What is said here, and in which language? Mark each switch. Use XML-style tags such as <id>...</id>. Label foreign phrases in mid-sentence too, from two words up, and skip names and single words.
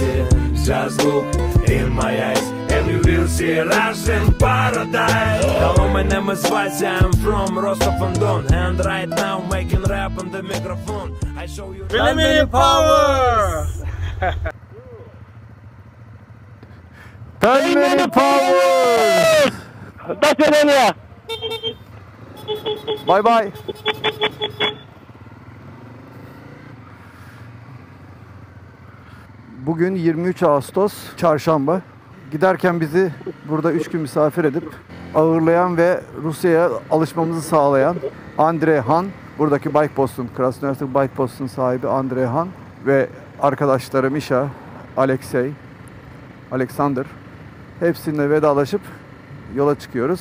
<en>Just look in my eyes and you will see Russian paradise. Hello, my name is Vasya, I'm from Rostov-on-Don, and right now making rap on the microphone. I show you Pelmeni power! Pelmeni Power!</en> <ru>До свидания.</ru> <en>Bay bay.</en> <tr>Bugün 23 Ağustos Çarşamba. Giderken bizi burada 3 gün misafir edip ağırlayan ve Rusya'ya alışmamızı sağlayan Andrei Han, buradaki Bike Post'un, Krasnoyarsk Bike Post'un sahibi Andrei Han ve arkadaşları Misha, Alexey, Alexander, hepsininle vedalaşıp yola çıkıyoruz.</tr>